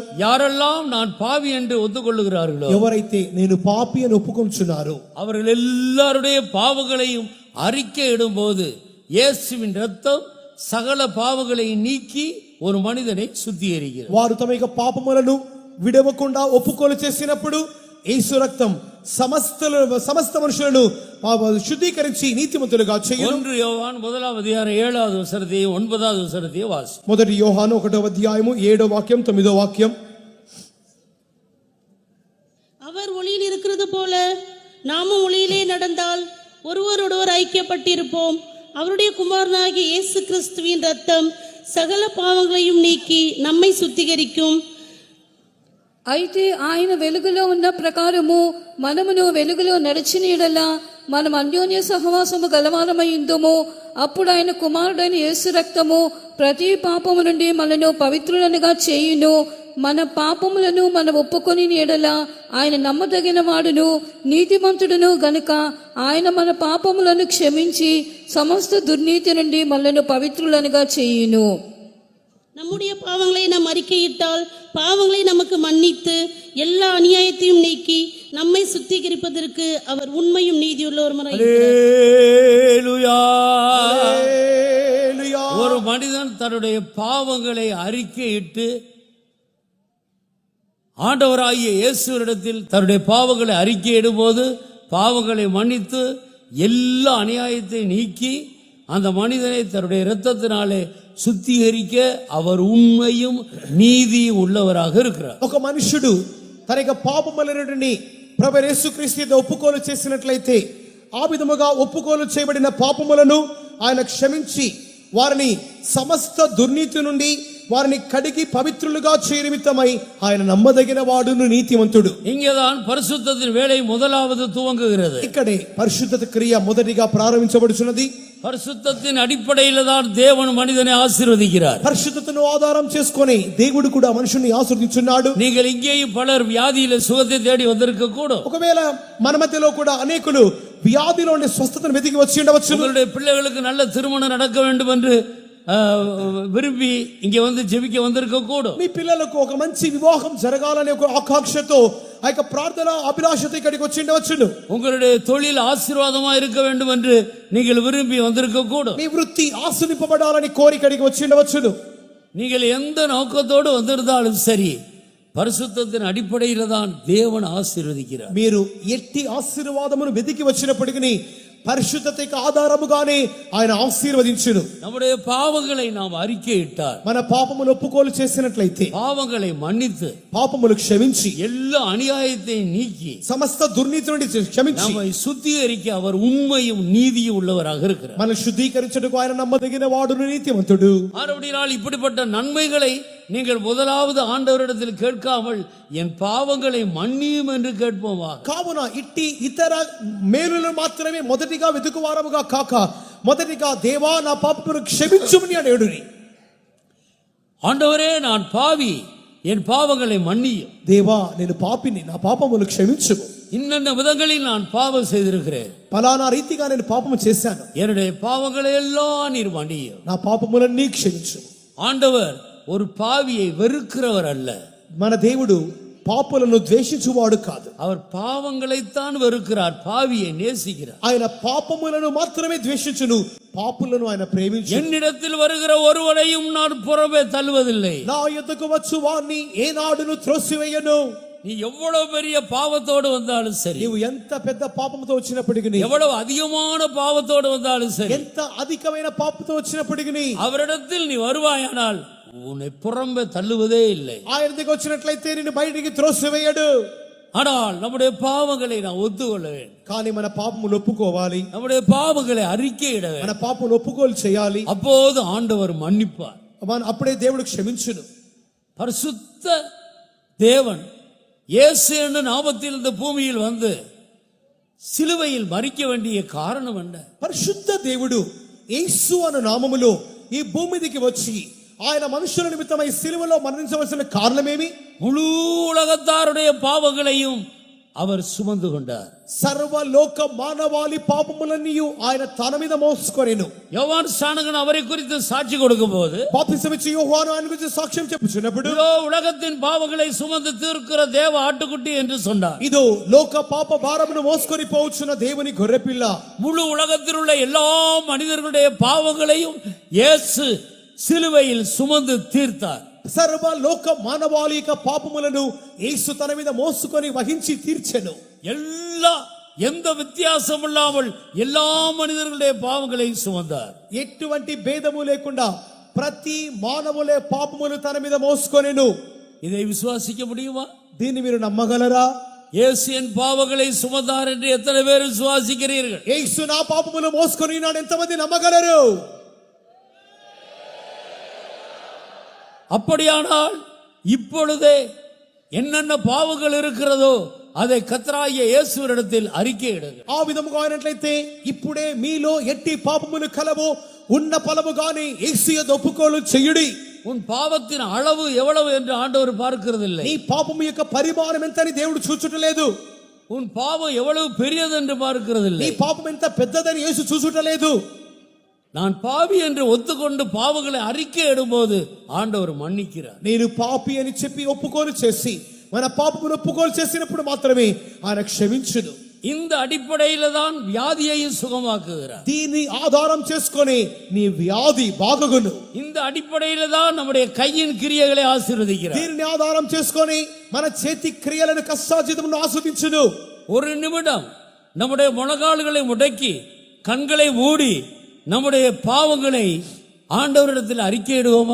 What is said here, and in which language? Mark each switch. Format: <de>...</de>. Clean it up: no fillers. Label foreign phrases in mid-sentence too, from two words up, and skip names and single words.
<ta>யாரெல்லாம் நான் பாவி என்று ஒத்துக்கொள்ளுகிறார்களோ,</ta> <te>ఎవరైతే నేను పాపి అని ఒప్పుకొంచున్నారో</te> <ta>அவர்கள் எல்லாருடைய பாவங்களையும் அறிக்கையிடும்போது இயேசுவின் இரத்தம் சகல பாவங்களை நீக்கி ஒரு மனிதனை சுத்திகரிக்கிறது.</ta> <te>వారు తమ యొక్క పాపములను విడవకుండా ఒప్పుకోలు చేసినప్పుడు యేసు రక్తం సమస్త మనుషులను శుద్ధీకరించి నీతిమంతులుగా చేయును.</te> <ta>1 யோவான் 1-வது வசனத்தையும் 9வது வசனத்தையும் வாசி.</ta> <te>మొదటి యోహాను 1వ అధ్యాయము 7వ వాక్యం 9వ వాక్యం.</te> <ta>அவர் ஒளியில் இருக்கிறது போல நாமும் ஒளியிலே நடந்தால் ஒருவரோடொருவர் ஐக்கியப்பட்டிருப்போம். அவருடைய குமாரனாகிய இயேசு கிறிஸ்துவின் ரத்தம் சகல பாவங்களையும் நீக்கி நம்மை சுத்திகரிக்கும்.</ta> <te>అయితే ఆయన వెలుగులో ఉన్న ప్రకారము మనమును వెలుగులో నడిచిన యెడల మనం అన్యోన్య సహవాసము గలవారమైందుము. అప్పుడు ఆయన కుమారుడైన యేసు రక్తము ప్రతి పాపము నుండి మనను పవిత్రులనుగా చేయును. మన పాపములను మనం ఒప్పుకొని యెడల ఆయన నమ్మదగిన వాడును నీతిమంతుడును గనుక ఆయన మన పాపములను క్షమించి సమస్త దుర్నీతి నుండి మనను పవిత్రులనుగా చేయును.</te> <ta>நம்முடைய பாவங்களை நாம் அறிக்கையிட்டால் பாவங்களை நமக்கு மன்னித்து எல்லா அநியாயத்தையும் நீக்கி நம்மை சுத்திகரிப்பதற்கு அவர் உண்மையும் நீதியுள்ளவருமாய் அல்லேலூயா. ஒரு மனிதன் தன்னுடைய பாவங்களை அறிக்கையிட்டு ஆண்டவராகிய இயேசுவினிடத்தில் தன்னுடைய பாவங்களை அறிக்கையிடும் போது பாவங்களை மன்னித்து எல்லா அநியாயத்தை நீக்கி அந்த மனிதனை தன்னுடைய இரத்தத்தினாலே சுத்திகரிக்க அவர் உண்மையும் நீதியும் உள்ளவராக இருக்கிறார்.</ta> <te>ఒక మనుషుడు తన యొక్క పాపములన్నిటిని ప్రభువైన యేసుక్రీస్తు యందు ఒప్పుకోలు చేసినట్లయితే ఆ విధముగా ఒప్పుకోలు చేయబడిన పాపములను ఆయన క్షమించి వారిని సమస్త దుర్నీతి నుండి వారిని కడిగి పవిత్రులుగా చేయ నిమిత్తమై ఆయన నమ్మదగిన వాడును నీతిమంతుడు.</te> <ta>இங்கேதான் பரிசுத்தத்தின் வேலை முதலாவது துவங்குகிறது.</ta> <te>ఇక్కడే పరిశుద్ధత క్రియ మొదటిగా ప్రారంభించబడుచున్నది.</te> <ta>பரிசுத்தத்தின் அடிப்படையில் தான் தேவன் மனிதனை ஆசீர்வதிக்கிறார்.</ta> <te>పరిశుద్ధతను ఆధారం చేసుకొని దేవుడు కూడా మనుషుని ఆశీర్వదించున్నాడు.</te> <ta>நீங்கள் இங்கேயும் பலர் வியாதியில சுகத்தை தேடி வந்திருக்க கூடும்.</ta> <te>ఒకవేళ మన మధ్యలో కూడా అనేకులు వ్యాధిలోని స్వస్థతను వెతికి వచ్చి ఉండవచ్చు.</te> <ta>உங்களுடைய பிள்ளைகளுக்கு நல்ல திருமணம் நடக்க வேண்டும் என்று விரும்பி இங்கே வந்து జెబిక வந்திருக்க கூடும்.</ta> <te>మీ పిల్లలకు ఒక మంచి వివాహం జరగాలనే ఒక ఆకాంక్షతో ఆ యొక్క ప్రార్థన అభిలాషతో ఇక్కడికి వచ్చి ఉండవచ్చును.</te> <ta>உங்களுடைய தொழில் ஆசீர்வாதமா இருக்க வேண்டும் என்று நீங்கள் விரும்பி வந்திருக்க கூடும்.</ta> <te>మీ వృత్తి ఆశీర్వదింపబడాలని కోరి ఇక్కడికి వచ్చి ఉండవచ్చును.</te> <ta>நீங்கள் எந்த நோக்கத்தோடு வந்திருந்தாலும் சரி, பரிசுத்தத்தின் அடிப்படையில் தான் தேவன் ஆசீர்வதிக்கிறார்.</ta> <te>మీరు ఎట్టి ఆశీర్వాదమును వెతికి వచ్చినప్పటికీ పరిశుద్ధతకు ఆధారముగానే ఆయన ఆశీర్వదించును.</te> <ta>நம்முடைய பாவங்களை நாம் அறிக்கையிட்டால்,</ta> <te>మన పాపములు ఒప్పుకోలు చేసినట్లయితే,</te> <ta>பாவங்களை மன்னித்து</ta> <te>పాపములు క్షమించి</te> <ta>எல்லா அநியாயத்தையும் நீக்கி</ta> <te>సమస్త దుర్నీతి నుండి క్షమించి</te> <ta>நம்மை சுத்திகரிக்க அவர் உண்மையும் நீதியும் உள்ளவராக இருக்கிறார்.</ta> <te>మనం శుద్ధీకరించుటకు ఆయన నమ్మదగిన వాడును నీతిమంతుడు.</te> <ta>மறுபடியும் இப்படிப்பட்ட நன்மைகளை நீங்கள் முதலாவது ஆண்டவரிடத்தில் கேட்காமல் என் பாவங்களை மன்னியும் என்று கேட்போமா.</ta> <te>కావున ఇట్టి ఇతర మేలులను మాత్రమే మొదటిగా వెతుకువారముగా కాక మొదటిగా దేవా నా పాపమును క్షమించుమని అడుగుడి.</te> <ta>ஆண்டவரே நான் பாவி, என் பாவங்களை மன்னியும்.</ta> <te>దేవా నేను పాపిని, నా పాపములు క్షమించుము.</te> <ta>இன்னென்ன விதங்களில் நான் பாவம் செய்திருக்கிறேன்,</ta> <te>పలానా రీతిగా నేను పాపము చేశాను,</te> <ta>என்னுடைய பாவங்களை எல்லாம் நீர் மன்னியும்.</ta> <te>నా పాపములన్నీ క్షమించు.</te> <ta>ஆண்டவர் ஒரு பாவியை வெறுக்கிறவர் அல்ல.</ta> <te>మన దేవుడు పాపులను ద్వేషించువాడు కాదు.</te> <ta>அவர் பாவங்களைத்தான் வெறுக்கிறார், பாவியை நேசிக்கிறார்.</ta> <te>ఆయన పాపములను మాత్రమే ద్వేషించును, పాపులను ఆయన ప్రేమించు.</te> <ta>என்னிடத்தில் வருகிற ஒருவரையும் நான் புறமே தள்ளுவதில்லை.</ta> <te>నా యొద్దకు వచ్చు వారిని ఏనాడును త్రోసివేయను.</te> <ta>நீ எவ்வளவு பெரிய பாவத்தோடு வந்தாலும் சரி,</ta> <te>నీవు ఎంత పెద్ద పాపముతో వచ్చినప్పటికీ,</te> <ta>எவ்வளவு அதிகமான பாவத்தோடு வந்தாலும் சரி,</ta> <te>ఎంత అధికమైన పాపంతో వచ్చినప్పటికీ</te> <ta>அவரிடத்தில் நீ வருவாயானால் உன்னை புறம்பே தள்ளுவதே இல்லை.</ta> <te>ఆయన దగ్గరికి వచ్చినట్లయితే నిన్ను బయటికి త్రోసివేయడు.</te> <ta>ஆனால் நம்முடைய பாவங்களை நான் ஒத்துக்கொள்ள வேண்டும்.</ta> <te>కానీ మన పాపములు ఒప్పుకోవాలి,</te> <ta>நம்முடைய பாவங்களை அறிக்கையிட</ta> <te>మన</te> <ta>வேண்டும்.</ta> <te>పాపములు ఒప్పుకోలు చేయాలి.</te> <ta>அப்போது ஆண்டவர் மன்னிப்பார்.</ta> <te>అప్పుడే దేవుడు క్షమించును.</te> <ta>பரிசுத்த தேவன் இயேசு என்ற நாமத்தில் இந்த பூமியில் வந்து சிலுவையில் மரிக்க வேண்டிய காரணம் என்ன?</ta> <te>పరిశుద్ధ దేవుడు యేసు అను నామములో ఈ భూమి మీదకి వచ్చి ఆయన మనుషుల నిమిత్తమై సిలువలో మరణించవలసిన కారణమేమి?</te> <ta>முழு உலகத்தாருடைய பாவங்களையும் அவர் சுமந்து கொண்டார்.</ta> <te>సర్వలోక మానవాళి పాపములన్నీ ఆయన తన మీద మోసుకొనెను.</te> <ta>யோவான் ஸ்நானகன் அவரை குறித்து சாட்சி கொடுக்கும் போது,</ta> <te>బాప్తిసమిచ్చి యోహాను ఆయన గురించి సాక్ష్యం చెప్పుచున్నప్పుడు,</te> <ta>இதோ உலகத்தின் பாவங்களை சுமந்து தீர்க்கிற தேவ ஆட்டுக்குட்டி என்று சொன்னார்.</ta> <te>ఇదో లోక పాప భారమును మోసుకొని పోవచ్చున్న దేవుని గొర్రెపిల్ల.</te> <ta>முழு உலகத்தில் உள்ள எல்லா மனிதர்களுடைய பாவங்களையும் இயேசு சிலுவையில் சுமந்து தீர்த்தார்.</ta> <te>సర్వ లోక మానవాళి యొక్క పాపములను యేసు తన మీద మోసుకొని వహించి తీర్చెను.</te> <ta>எல்லா எந்த வித்தியாசம் இல்லாமல் எல்லா மனிதர்களுடைய பாவங்களை சுமந்தார்.</ta> <te>ఎటువంటి భేదము లేకుండా ప్రతి మానవులే పాపములు తన మీద మోసుకొనెను.</te> <ta>இதை விசுவாசிக்க முடியுமா?</ta> <te>దీన్ని మీరు నమ్మగలరా?</te> <ta>இயேசு என் பாவங்களை சுமந்தார் என்று எத்தனை பேர் விசுவாசிக்கிறீர்கள்?</ta> <te>యేసు నా పాపములు మోసుకొని ఉన్నాడు ఎంతమంది నమ్మగలరు?</te> <ta>அப்படியானால் இப்பொழுதே என்னென்ன பாவங்கள் இருக்கிறதோ அதை கர்த்தராகிய இயேசுவினிடத்தில் அறிக்கையிடுங்கள்.</ta> <te>ఆ విధముగా అయినట్లయితే ఇప్పుడే మీలో ఎట్టి పాపములు కలవో ఉన్న ఫలముగానే యేసు యందు ఒప్పుకోలు చేయుడి.</te> <ta>உன் பாவத்தின் அளவு எவ்வளவு என்று ஆண்டவர் பார்க்கிறதில்லை.</ta> <te>నీ పాపము యొక్క పరిమాణం ఎంతని దేవుడు చూచుటలేదు.</te> <ta>உன் பாவம் எவ்வளவு பெரியது என்று பார்க்கிறதில்லை.</ta> <te>నీ పాపం ఎంత పెద్దదని యేసు చూచుటలేదు.</te> <ta>நான் பாவி என்று ஒத்துக்கொண்டு பாவங்களை அறிக்கை இடும்போது ஆண்டவர் மன்னிக்கிறார்.</ta> <te>నేను పాపి అని చెప్పి ఒప్పుకోలు చేసి మన పాపమును ఒప్పుకోలు చేసినప్పుడు మాత్రమే ఆయన క్షమించును.</te> <ta>இந்த அடிப்படையில தான் வியாதியையும் சுகமாக்குகிறார்.</ta> <te>దీన్ని ఆధారం చేసుకొని నీ వ్యాధి బాగుగును.</te> <ta>இந்த அடிப்படையில தான் நம்முடைய கையின் கிரியைகளை ஆசீர்வதிக்கிறார்.</ta> <te>దీన్ని ఆధారం చేసుకొని మన చేతి క్రియలను కష్టార్జితమును ఆస్వాదించును.</te> <ta>ஒரு நிமிடம் நம்முடைய முழங்கால்களை முடக்கி கண்களை மூடி நம்முடைய பாவங்களை ఆండవరిడத்தில் அறிக்கையிடுவோமா?</ta>